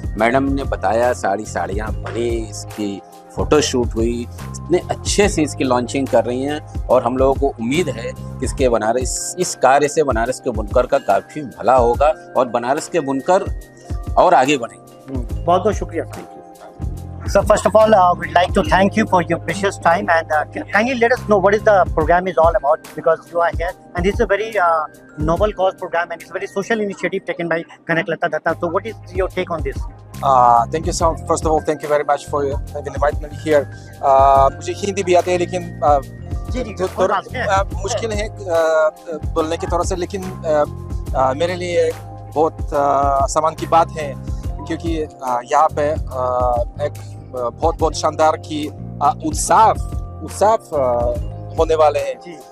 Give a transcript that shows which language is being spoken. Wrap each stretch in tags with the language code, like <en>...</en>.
<hi>Madam ने बताया, साड़ियाँ बनी, इसकी फोटो शूट हुई, इतने अच्छे से इसकी लॉन्चिंग कर रही हैं। और हम लोगों को उम्मीद है कि इसके बनारस इस कार्य से बनारस के बुनकर का काफ़ी भला होगा और बनारस के बुनकर और आगे बढ़ेंगे। बहुत बहुत शुक्रिया।</hi> <en>So first of all, we'd like to thank you for your precious time and can you let us know what is the program is all about, because you are here and this is a very noble cause program and it's a very social initiative taken by Kanaklata Datta. So what is your take on this? Thank you so much. First of all, thank you very much for having invited me here.</en> <hi>मुझे हिंदी भी आती है लेकिन थोड़ा मुश्किल है बोलने की थोड़ा से, लेकिन मेरे लिए बहुत सम्मान की बात है क्योंकि यहाँ पे एक बहुत शानदार की उत्सव होने वाले हैं।</hi>